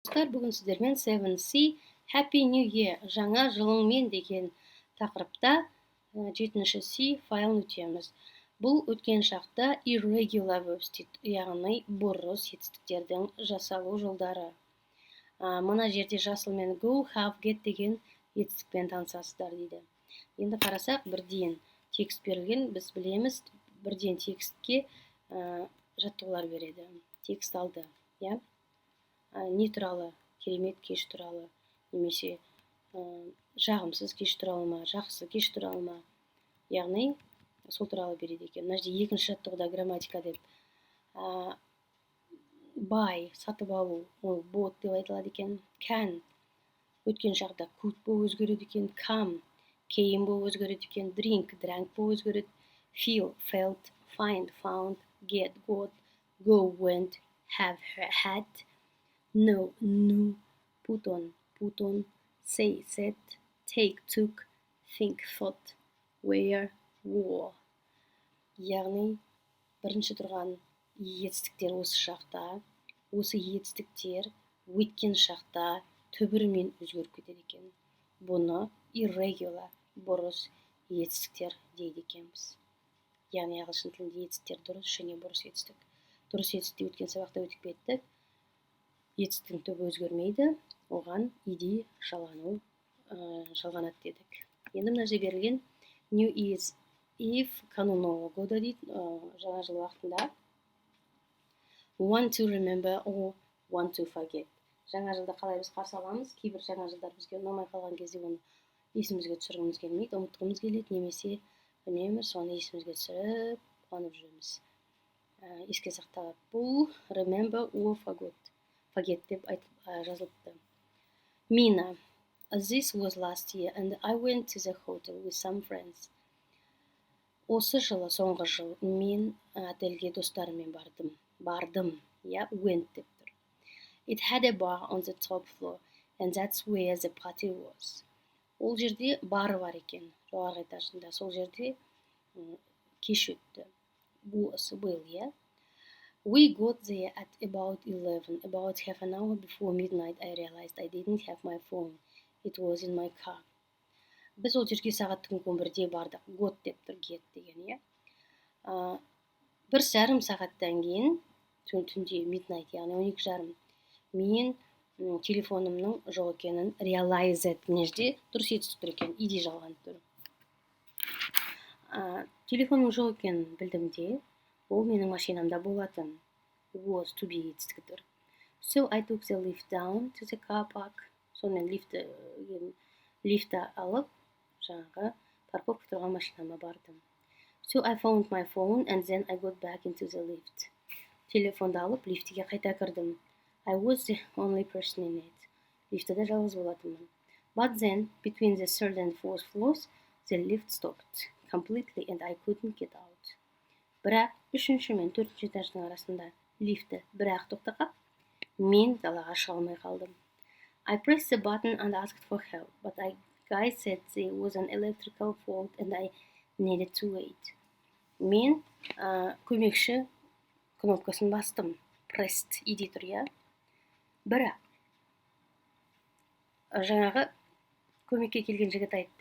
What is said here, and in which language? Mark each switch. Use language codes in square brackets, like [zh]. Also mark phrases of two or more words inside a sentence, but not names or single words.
[kk] Достар, бүгін сіздермен 7C [en] Happy New Year [kk] жаңа жылыңмен деген тақырыпта 7C файлын өтеміз. Бұл өткен шақта [en] irregular verbs [kk] дейді, яғни бұрыс етістіктердің жасалу жолдары. Мына жерде жасылмен [en] go, have, get [kk] деген етістікпен танысасыздар дейді. Енді қарасақ, бірден текст берілген, біз білеміз, бірден текстке жаттығулар береді. Текст алды, иә? Не туралы, керемет кеш туралы, немесе жағымсыз кеш туралы ма, жақсы кеш туралы ма, яғни сол туралы береді екен. Мына жерде екінші жаттығуда грамматика деп buy, сатып алу, ол bought деп айтылады екен. Can, өткен шақта could болып өзгереді екен. [en] Come, came [kk] болып өзгереді екен. [en] Drink, drank [kk] болып өзгереді. [en] Feel, felt, find, found, get, got, go, went, have, had, know, knew, put on, say, said, take, took, think, thought, wear, wore. [kk] Яғни, бірінші тұрған етістіктер осы шақта, осы етістіктер өткен шақта түбірімен өзгеріп кетеді екен. Бұны irregular, бұрыс етістіктер дейді екенбіз. Яғни, ағылшын тілінде етістіктер дұрыс және бұрыс етістік. Дұрыс етістікті өткен сабақта өтіп кеттік. Етістіктің түбі өзгермейді, оған иди жалғанады дедік. Енді мына жерде берілген [en] New Year's Eve [ru] канун Нового года [kk] дейді, жаңа жыл уақытында. [en] Want to remember or want to forget. [kk] Жаңа жылды қалай біз қарсы аламыз? Кейбір жаңа жылдар бізге ұнамай қалған кезде оны есімізге түсіргіміз келмейді, ұмытқымыз келеді, немесе үнемі соны есімізге түсіріп қуанып жүреміз. Еске сақтап, бұл [en] remember or forget [kk] деп жазылыпты. [en] Mina, this was last year and I went to the hotel with some friends. [kk] Осы жылы, соңғы жыл, мен отельге достарыммен бардым. Я went деп тұр. [en] It had a bar on the top floor and that's where the party was. [kk] Ол жерде бары бар екен, жоғарғы этажында. Сол жерде кеш өтті. Был, иә? [en] We got there at about 11. About half an hour before midnight, I realized I didn't have my phone. It was in my car. [kk] Біз ол жерге сағаттың 11-де бардық. Got деп тұр, get деген, иә? 1,5 сағаттан кейін, түнде midnight, яғни 12:30, мен телефонымның жоқ екенін realized. Мына жерде дұрыс етістік тұр екен, иди жалғанып тұр. Телефонның жоқ екенін білдім де, ол менің машинамда болатын. [en] Was to be [kk] етістігі тұр. [en] So I took the lift down to the car park. [kk] Сонымен лифті алып, жаңағы парковка тұрған машинама бардым. [en] So I found my phone and then I got back into the lift. [kk] Телефонды алып, лифтіге қайта кірдім. [en] I was the only person in it. [kk] Лифтіде жалғыз болатынмын. [en] But then, between the third and fourth floors, the lift stopped completely and I couldn't get out. [kk] Бірақ 3-ші мен 4-ші этаждың арасында лифті бірақ тоқтап, мен далаға шыға алмай қалдым. [en] I pressed the button and asked for help, but the guy said there was an electrical fault and I needed to wait. [kk] Мен көмекші кнопкасын бастым. Pressed иди тұр, иә? Бірақ жаңағы көмекке келген жігіт айтты.